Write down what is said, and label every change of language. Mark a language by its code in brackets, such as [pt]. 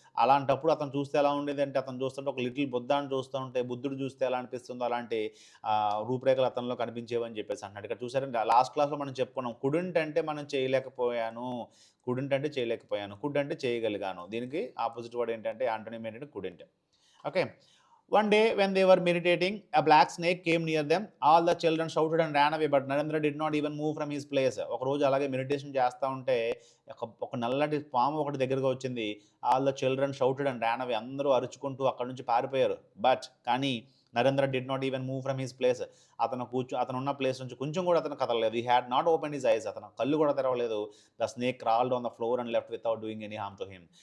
[te] అలాంటప్పుడు అతను చూస్తే ఎలా ఉండేదంటే, అతను చూస్తుంటే ఒక లిటిల్ బుద్ధ అని చూస్తూ ఉంటే, బుద్ధుడు చూస్తే ఎలా అనిపిస్తుందో అలాంటి రూపురేఖలు అతనిలో కనిపించేవని చెప్పేసి అంటున్నాడు. ఇక్కడ చూసారంటే లాస్ట్ క్లాస్‌లో మనం చెప్పుకున్నాం. కుడెంట్ అంటే మనం చేయలేకపోయాను. కుడెంట్ అంటే చేయలేకపోయాను. కుడ్ అంటే చేయగలిగాను. దీనికి ఆపోజిట్ వర్డ్ ఏంటంటే యాంటోనిమ్ ఏంటంటే couldn't. Okay. [en] One day when they were meditating, a black snake came near them. All the children shouted and ran away, but Narendra did not even move from his place. [te] ఒక రోజు అలాగే meditation చేస్తా ఉంటే ఒక నల్లటి పాము ఒకటి దగ్గరగా వచ్చింది. [en] All the children shouted and ran away. [te] అందరూ అరుచుకుంటూ అక్కడి నుంచి పారిపోయారు. కానీ [en] Narendra did not even move from his place. [te] అతను ఉన్న ప్లేస్ నుంచి కొంచెం కూడా అతను కదలలేదు. [en] He had not open his eyes. [te] అతను కళ్ళు కూడా తెరవలేదు. [en] The snake crawled on the floor and left without doing any harm to him.